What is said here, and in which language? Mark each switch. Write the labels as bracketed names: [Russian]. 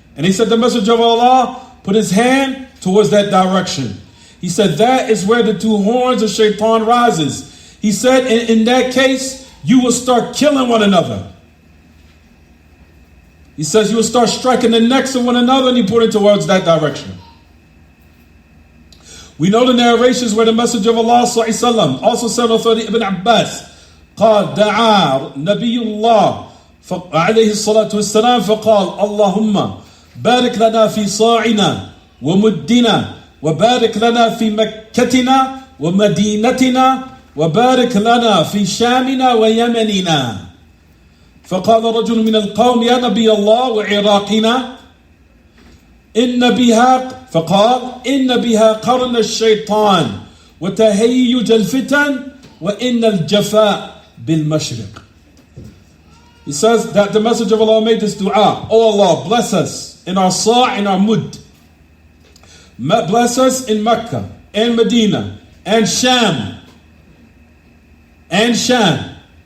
[English] And he said the Messenger of Allah put his hand towards that direction. He said that is where the two horns of shaitan rises. He said in that case, you will start killing one another. He says you will start striking the necks of one another, and he pointed towards that direction. We know the narrations where the Messenger of Allah ﷺ also said on authority Ibn Abbas, [Arabic] قال دعا نبي الله عليه الصلاة والسلام فقال اللهم بارك لنا في صاعنا ومدنا وبارك لنا في مكتنا ومدينتنا وبارك لنا في شامنا ويمننا. فقال رجل من القوم يا نبي الله وعراقنا إن بها فقال إن بها قرن الشيطان وتهيج الفتن وإن الجفاء بالمشرق. [English] He says that the Messenger of Allah made this dua. Oh Allah, bless us in our sa' and our mud. Bless us in Mecca and Medina and Sham. And Sham.